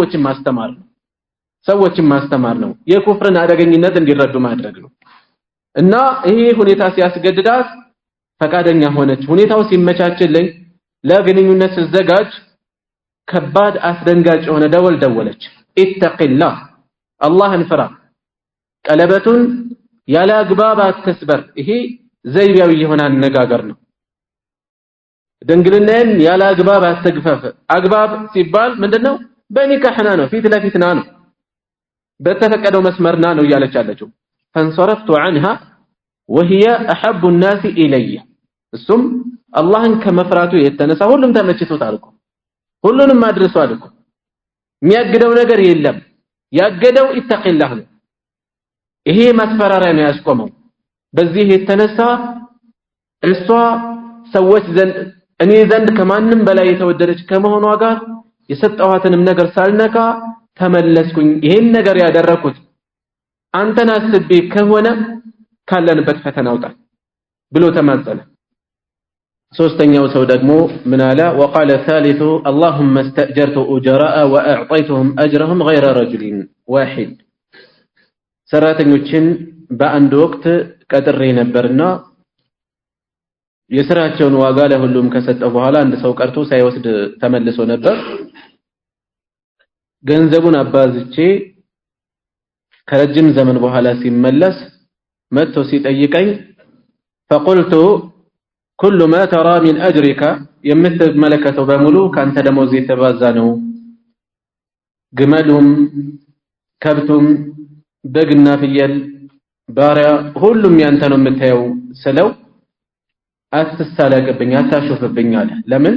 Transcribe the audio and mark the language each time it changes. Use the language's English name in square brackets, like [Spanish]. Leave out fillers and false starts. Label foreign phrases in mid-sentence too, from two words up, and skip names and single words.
[Amharic] ሰዎችን ማስተማር ነው የኩፍርን አደገኝነት እንዲረዱ ማድረግ ነው እና ይሄ ሁኔታ ሲያስገድዳት ፈቃደኛ ሆነች ሁኔታው ሲመቻችልኝ ለግንኙነት ሲዘጋጅ ከባድ አስደንጋጭ የሆነ ደወል ደወለች። ኢተቂላህ አላህን ፍራ፣ ቀለበቱን ያለ አግባብ አትስበር። ይሄ ዘይቤያዊ የሆነ አነጋገር ነው። ድንግልናን ያለ አግባብ አትግፈፍ። አግባብ ሲባል ምንድነው? በኒካህና ነው፣ ፊት ለፊትና ነው፣ በተፈቀደው መስመርና ነው እያለች አለችው። [Arabic] فانصرفت عنها وهي احب الناس الي [Amharic] እሱም አላህን ከመፍራቱ የተነሳ ሁሉም ተመችቶታል እኮ ሁሉንም ማድረሷል እኮ የሚያግደው ነገር የለም። ያገደው ኢተቂላህ ነው። ይሄ ማስፈራሪያ ነው ያስቆመው። በዚህ የተነሳ እሷ ሰዎች ዘንድ እኔ ዘንድ ከማንም በላይ የተወደደች ከመሆኗ ጋር የሰጠኋትንም ነገር ሳልነካ ተመለስኩኝ። ይሄን ነገር ያደረኩት አንተን አስቤ ከሆነ ካለንበት ፈተና አውጣን ብሎ ተማጸነ። ሶስተኛው ሰው ደግሞ ምን አለ? [Arabic] وقال الثالث اللهم استأجرت أجراء وأعطيتهم أجرهم غير رجل واحد [Amharic] ሰራተኞችን በአንድ ወቅት ቀጥሬ ነበርና የሥራቸውን ዋጋ ለሁሉም ከሰጠው በኋላ አንድ ሰው ቀርቶ ሳይወስድ ተመልሶ ነበር። ገንዘቡን አባዝቼ ከረጅም ዘመን በኋላ ሲመለስ መጥቶ ሲጠይቀኝ [Arabic] فقلت كل ما ترى من أجرك [Amharic] የምትመለከተው በሙሉ ካንተ ደሞዝ የተባዛ ነው። ግመሉም ከብቱም በግና ፍየል ባሪያ ሁሉም ያንተ ነው የምታየው ስለው አትሳለቅብኝ አታሾፍብኝ አለ። ለምን?